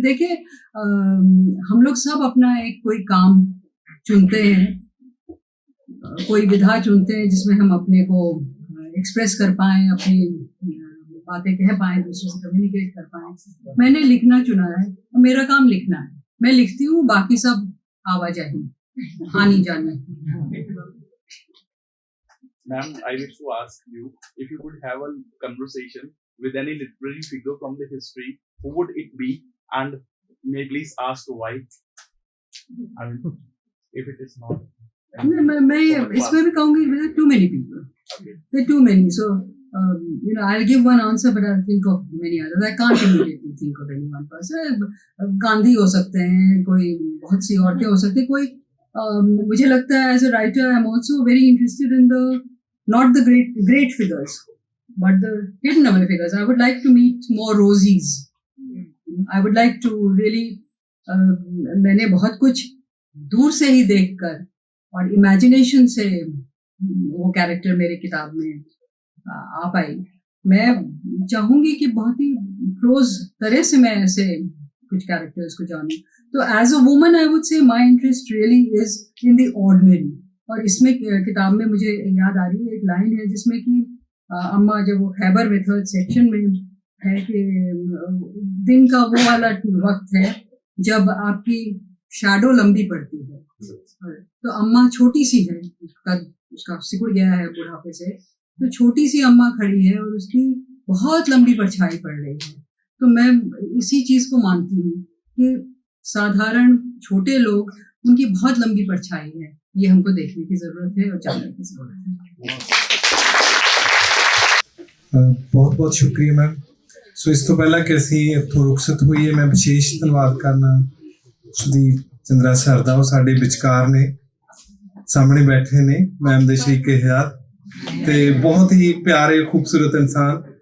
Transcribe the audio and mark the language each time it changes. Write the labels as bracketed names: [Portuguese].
[Hindi] देखिए हम लोग सब अपना एक कोई काम चुनते हैं, कोई विधा चुनते हैं जिसमें हम अपने को एक्सप्रेस कर पाएं, अपनी बातें कह पाएं, दूसरे से कम्युनिकेट कर पाएं। मैंने लिखना चुना है, मेरा काम लिखना है, मैं लिखती हूँ, बाकी सब आवाजाही, आनी जानी। [English] Ma'am, I wish to ask you if you could have a conversation with any literary figure from the history, who would it be, and may please ask why? I mean, if it is not. [Hindi] मैं इसमें भी कहूँगी [English] there are too many people. There are too many. So I'll give one answer, but I'll think of many others. I can't immediately think of any one person. [Hindi] Gandhi हो सकते हैं, कोई बहुत सी औरतें हो सकती हैं, कोई मुझे लगता है [English] as a writer I'm also very interested in the not the great figures, but the hidden away figures. I would like to meet more Rosies. I would like to really [Hindi] मैंने बहुत कुछ दूर से ही देखकर और इमेजिनेशन से वो character मेरे किताब में आ पाई। मैं चाहूंगी कि बहुत ही क्लोज तरह से मैं ऐसे कुछ कैरेक्टर्स को जानूं। [English] तो as a woman I would say my interest really is in the ordinary. [Hindi] और इसमें किताब में मुझे याद आ रही है एक लाइन है जिसमें कि अम्मा जब वो खैबर में थर्ड सेक्शन में है कि दिन का वो वाला वक्त है जब आपकी शैडो लंबी पड़ती है। तो अम्मा छोटी सी है, उसका सिकुड़ गया है बुढ़ापे से, तो छोटी सी अम्मा खड़ी है और उसकी बहुत लंबी परछाई पड़ रही है। तो मैं इसी चीज को मानती हूँ कि साधारण छोटे लोग, उनकी बहुत लंबी परछाई है, ये हमको देखने की जरूरत है और जानने की जरूरत है। बहुत बहुत शुक्रिया मैम। सो इस तो पहला कि [Punjabi] ਅਸੀਂ ਇੱਥੋਂ ਰੁਖਸਤ ਹੋਈਏ, ਮੈਂ ਵਿਸ਼ੇਸ਼ ਧੰਨਵਾਦ ਕਰਨਾ ਸੁਦੀਪ ਚੰਦਰਾ ਸਰ ਦਾ। ਉਹ ਸਾਡੇ ਵਿਚਕਾਰ ਨੇ, ਸਾਹਮਣੇ ਬੈਠੇ ਨੇ ਮੈਮ ਦੇ ਸ਼ਰੀਕੇ ਹਯਾਤ ਤੇ ਬਹੁਤ ਹੀ ਪਿਆਰੇ ਖੂਬਸੂਰਤ ਇਨਸਾਨ।